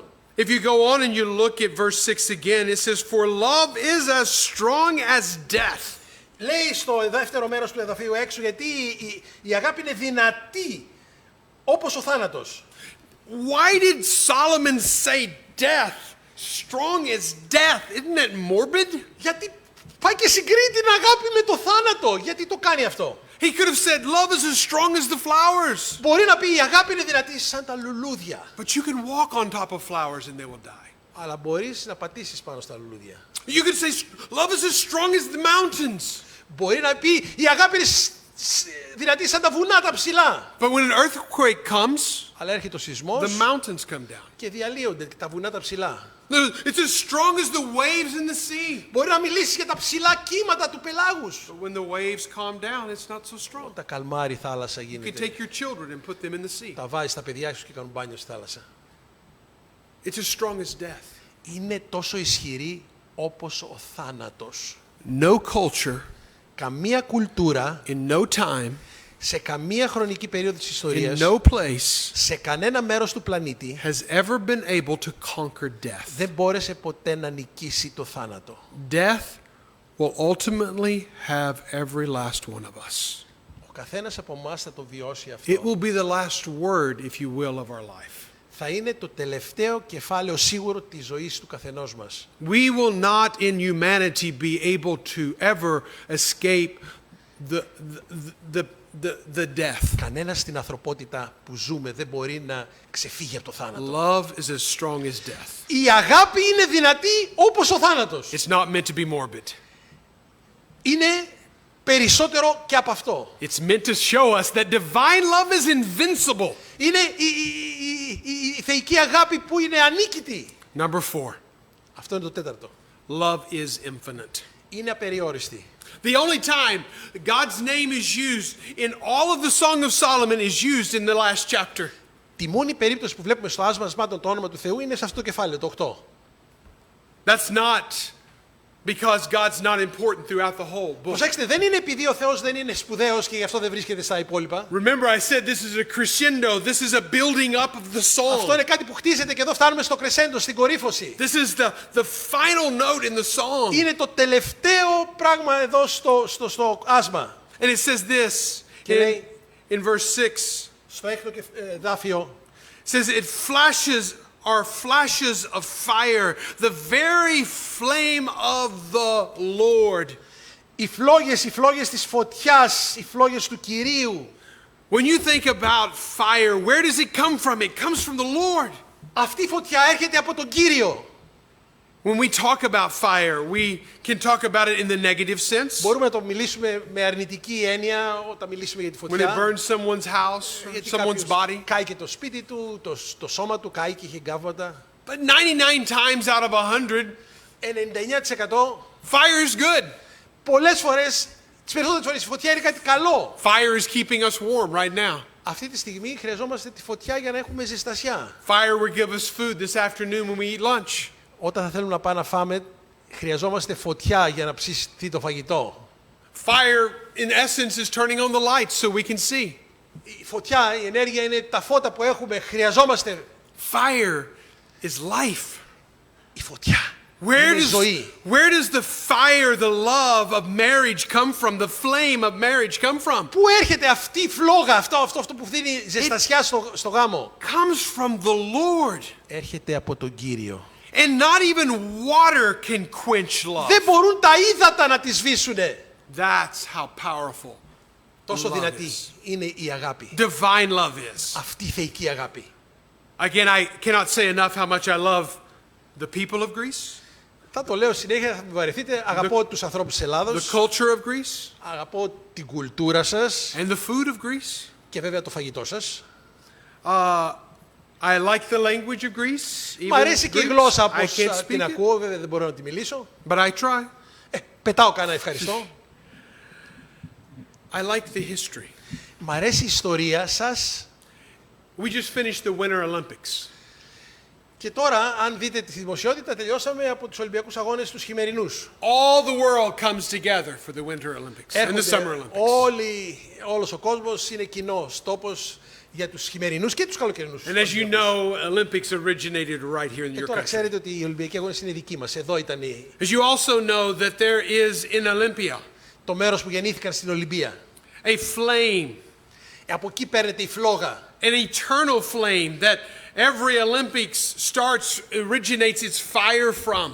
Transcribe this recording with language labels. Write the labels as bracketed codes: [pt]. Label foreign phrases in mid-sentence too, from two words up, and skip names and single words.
[en] If you go on and you look at verse 6 again, it says, for love is as strong as death. [el] Λέει στο δεύτερο μέρος του εδαφίου έξω, γιατί η αγάπη είναι δυνατή, όπως ο θάνατος. [en] Why did Solomon say death? Strong as death. Isn't that morbid? [el] Γιατί πάει και συγκρίνει την αγάπη με το θάνατο. Γιατί το κάνει αυτό? [en] He could have said, love is as strong as the flowers. [el] Μπορεί να πει η αγάπη είναι δυνατή σαν τα λουλούδια. [en] But you can walk on top of flowers and they will die. [el] Αλλά μπορείς να πατήσεις πάνω στα λουλούδια. [en] You could say, love is as strong as the mountains. [el] Μπορεί να πει η αγάπη είναι δυνατή σαν τα βουνά τα ψηλά. [en] But when an earthquake comes, [el] Αλλά έρχεται ο σεισμός [en] the mountains come down. [el] και διαλύονται τα βουνά τα ψηλά. [en] It's as strong as the waves in the sea. [el] Μπορεί να μιλήσει για τα ψηλά κύματα του πελάγους. [en] But when the waves calm down, it's not so strong. [el] Τα καλμάρει η θάλασσα [en] You can [el] γίνεται. [en] take your children and put them in the sea. [el] Τα βάζεις τα παιδιά σου και κάνουν μπάνιο στη θάλασσα. [en] It's as strong as death. [el] Είναι τόσο ισχυρή όπως ο θάνατος. [en] No culture, [el] Καμία κουλτούρα, [en] in no time, [el] σε καμία χρονική περίοδο της [en] in [el] ιστορίας, [en] no place, [el] σε κανένα μέρος του πλανήτη, [en] has ever been able to conquer death. [el] δεν μπόρεσε ποτέ να νικήσει το θάνατο. [en] Death will ultimately have every last one of us. [el] Ο καθένας από εμάς θα το βιώσει [en] It [el] αυτό. [en] will be the last word, if you will, of our life. [el] Θα είναι το τελευταίο κεφάλαιο σίγουρο της ζωής του καθενός μας. [en] We will not in humanity be able to ever escape the death. [el] Κανένας στην ανθρωπότητα που ζούμε δεν μπορεί να ξεφύγει από το θάνατο. [en] Love is as strong as death. [el] Η αγάπη είναι δυνατή όπως ο θάνατος. [en] It's not meant to be morbid. [el] Είναι περισσότερο και από αυτό. [en] It's meant to show us that divine love is invincible. [el] Είναι η θεϊκή αγάπη που είναι ανίκητη. [en] Number 4, [el] Αυτό είναι το τέταρτο. [en] love is infinite. [el] είναι απεριόριστη. [en] The only time God's name is used in all of the Song of Solomon is used in the last chapter. [el] Τη μόνη περίπτωση που βλέπουμε στο Άσμα Ασμάτων το όνομα του Θεού είναι σε αυτό το κεφάλαιο, το 8. [en] That's not because God's not important throughout the whole book. [el] Προσέξτε, δεν είναι επειδή ο Θεός δεν είναι σπουδαίος και γι' αυτό δεν βρίσκεται στα υπόλοιπα. [en] Remember I said this is a crescendo, this is a building up of the [el] Αυτό [en] song. [el] είναι κάτι που χτίζεται και εδώ φτάνουμε στο κρεσέντο, στην κορύφωση. [en] This is the final note in the song. [el] Είναι το τελευταίο πράγμα εδώ στο άσμα. [en] And it says this in verse 6. [el] Στο έκτο δάφιο. [en] It says it are flashes of fire, the very flame of the Lord. [el] Οι φλόγες της φωτιάς, οι φλόγες του Κυρίου. [en] When you think about fire, where does it come from? It comes from the Lord. [el] Αυτή η φωτιά έρχεται από τον Κύριο. [en] When we talk about fire, we can talk about it in the negative sense. [el] Μπορούμε να το μιλήσουμε με αρνητική έννοια όταν μιλήσουμε για τη [en] When it [el] φωτιά. [en] burns someone's house, [el] Γιατί [en] someone's body. [el] κάποιος κάει και το σπίτι του, το σώμα του κάει και είχε γκάβματα. [en] But 99 times out of 100, [el] 99% [en] fire is good. [el] πολλές φορές, τις περισσότερες φορές η φωτιά είναι κάτι καλό. [en] Fire is keeping us warm right now. [el] Αυτή τη στιγμή χρειαζόμαστε τη φωτιά για να έχουμε ζεστασιά. [en] Fire will give us food this afternoon when we eat lunch. [el] Όταν θα θέλουμε να πάμε να φάμε, χρειαζόμαστε φωτιά για να ψηστεί το φαγητό. [en] Fire, in essence, is turning on the lights so we can see. [el] Η φωτιά, η ενέργεια είναι τα φώτα που έχουμε. Χρειαζόμαστε. [en] Fire is life. [el] Η φωτιά [en] Where [el] είναι ζωή. [en] does the fire, the love of marriage come from? The flame of marriage come from? [el] Πού έρχεται αυτή η φλόγα, αυτό που δίνει ζεστασιά στο γάμο? [en] Comes from the Lord. [el] Έρχεται από τον Κύριο. [en] And not even water can quench love. [el] Δεν μπορούν τα ύδατα να τη σβήσουνε. [en] That's how powerful [el] Τόσο [en] love [el] δυνατή [en] is. [el] είναι η αγάπη. [en] Divine love is. [el] Αυτή η θεϊκή αγάπη. [en] Again, I cannot say enough how much I love the people of Greece, [el] Θα το λέω συνέχεια, θα με βαρεθείτε. Αγαπώ τους ανθρώπους της [en] the [el] Ελλάδος. [en] culture of Greece, [el] Αγαπώ την κουλτούρα σας. [en] and the food of Greece. [el] Και βέβαια το φαγητό σας. [en] I like the language of Greece. [el] Μ' [en] Even [el] αρέσει και η [en] Greek. [el] γλώσσα [en] I [el] όπως [en] can't speak [el] την [en] it, [el] ακούω, βέβαια δεν μπορώ να τη μιλήσω. [en] but I try. [el] Πετάω κανένα ευχαριστώ. [en] I like the history. [el] Μ' αρέσει η ιστορία σας. [en] We just finished the Winter Olympics. [el] Και τώρα, αν δείτε τη δημοσιότητα, τελειώσαμε από τους Ολυμπιακούς Αγώνες τους χειμερινούς. [en] All the world comes together for the Winter Olympics and the Summer Olympics. [el] Όλος ο κόσμος είναι κοινός τόπος για τους χειμερινούς και τους καλοκαιρινούς. [en] And as you know, Olympics originated right here in [el] Και [en] your [el] τώρα [en] country. [el] ξέρετε ότι οι Ολυμπιακοί Αγώνες είναι δικοί μας. Εδώ ήταν [en] As you also know that there is in Olympia [el] το μέρος που γεννήθηκαν στην Ολυμπία. [en] a flame, [el] Από εκεί παίρνεται η φλόγα. [en] an eternal flame that every Olympics originates its fire from.